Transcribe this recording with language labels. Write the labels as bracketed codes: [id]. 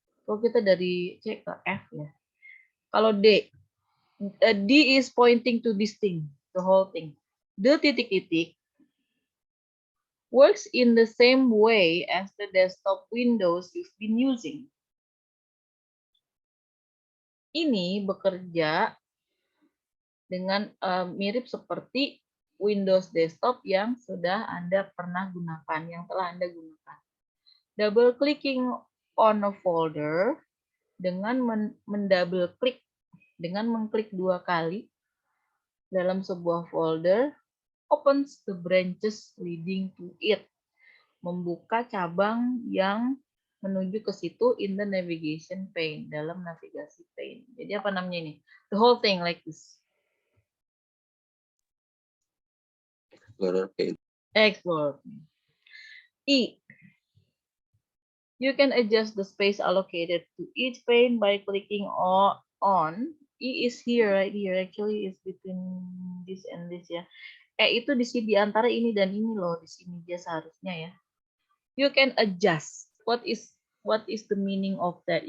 [id] Kalau kita dari C ke F ya. Kalau [en] D is pointing to this thing, the whole thing. The titik-titik works in the same way as the desktop windows you've been using. [id] Ini bekerja dengan mirip seperti Windows desktop yang sudah Anda pernah gunakan, yang telah Anda gunakan. [en] Double clicking on a folder [id] dengan mendouble klik, dengan mengklik 2 kali dalam sebuah folder, [en] opens the branches leading to it. [id] Membuka cabang yang menuju ke situ [en] in the navigation pane, [id] dalam navigasi pane. Jadi apa namanya ini? [en] The whole thing like this. Explorer pane. Explore. E. You can adjust the space allocated to each pane by clicking on. E is here, right here. Actually, is between this and this ya. [id] Itu di sini, di antara ini dan ini loh. Di sini dia seharusnya ya. [en] You can adjust. What is the meaning of that?